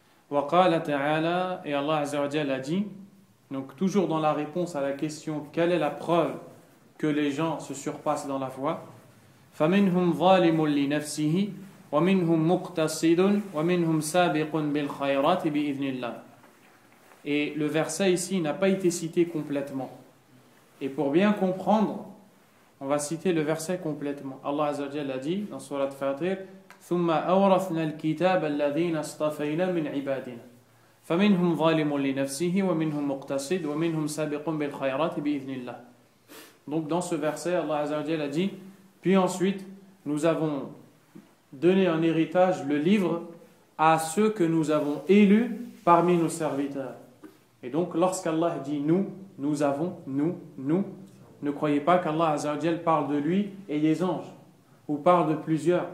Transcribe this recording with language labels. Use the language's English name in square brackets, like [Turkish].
[Arabic] Wa qala ta'ala, [French] et Allah Azza wa Jalla a dit, donc toujours dans la réponse à la question quelle est la preuve que les gens se surpassent dans la foi, [Arabic] فَمِنْهُمْ ظَالِمٌ لِنَفْسِهِ وَمِنْهُمْ مُقْتَصِدٌ وَمِنْهُمْ سَابِقٌ بِالْخَيْرَاتِ بِإِذْنِ اللَّهِ. [French] Et le verset ici n'a pas été cité complètement. Et pour bien comprendre, on va citer le verset complètement. Allah Azza wa Jalla a dit dans Surat Fatir, [Arabic] ثُمَّ أَوْرَثْنَا الْكِتَابَ الَّذِينَ اصْطَفَيْنَا مِنْ عِبَادِنَا فَمِنْهُمْ ظَالِمٌ لِنَفْسِهِ وَمِنْهُمْ مُقْتَصِدٌ وَمِنْهُمْ سَابِقٌ بِالْخَيْرَاتِ بِإِذْنِ اللَّهِ. [French] Donc dans ce verset, Allah Azza wa Jalla a dit, puis ensuite, nous avons donné en héritage le livre à ceux que nous avons élus parmi nos serviteurs. Et donc, lorsqu'Allah dit nous avons, nous, ne croyez pas qu'Allah Azza wa Jalla parle de lui et des anges, ou parle de plusieurs.